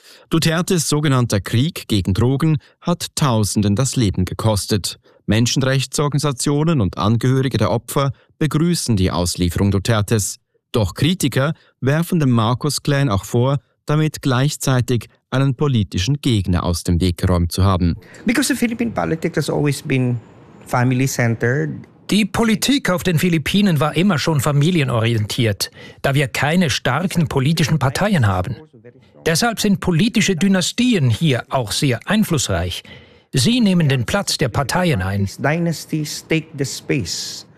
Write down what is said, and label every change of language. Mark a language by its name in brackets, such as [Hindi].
[German] Dutertes sogenannter Krieg gegen Drogen hat Tausenden das Leben gekostet. Menschenrechtsorganisationen und Angehörige der Opfer begrüßen die Auslieferung Dutertes. Doch Kritiker werfen dem Marcos-Clan auch vor, damit gleichzeitig einen politischen Gegner aus dem Weg geräumt zu haben. [English] Because the Philippine politics has always been family-centered. [German] Die Politik auf den Philippinen war immer schon familienorientiert, da wir keine starken politischen Parteien haben. Deshalb sind politische Dynastien hier auch sehr einflussreich. Sie nehmen den Platz der Parteien ein. [English] Dynasties take the space.